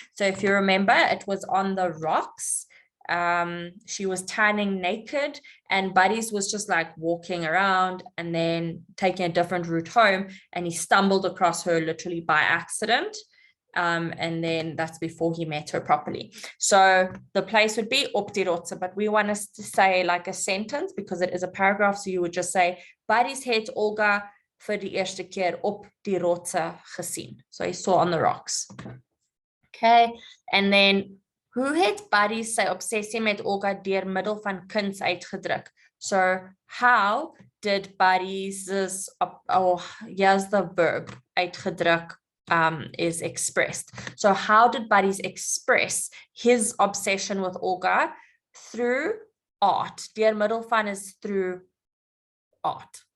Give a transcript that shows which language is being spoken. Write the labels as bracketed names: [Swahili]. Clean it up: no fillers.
[English] So if you remember, it was on the rocks. She was tanning naked, and Buddies was just like walking around and then taking a different route home, and he stumbled across her literally by accident. And then that's before he met her properly. So the place would be [Afrikaans] op die rotse, [English] but we want us to say like a sentence because it is a paragraph. So you would just say, [Afrikaans] Buddies het Olga vir die eerste keer op die rotse gesien. [English] So he saw on the rocks. [Afrikaans] Okay, and then hoe het Buddies sy obsessie met Olga deur middel van kuns uitgedruk? [English] So how did Buddies, here's the verb, uitgedruk, is expressed. So how did Buddies express his obsession with Olga? Through art. [Afrikaans] Deur middel van [English] is through art.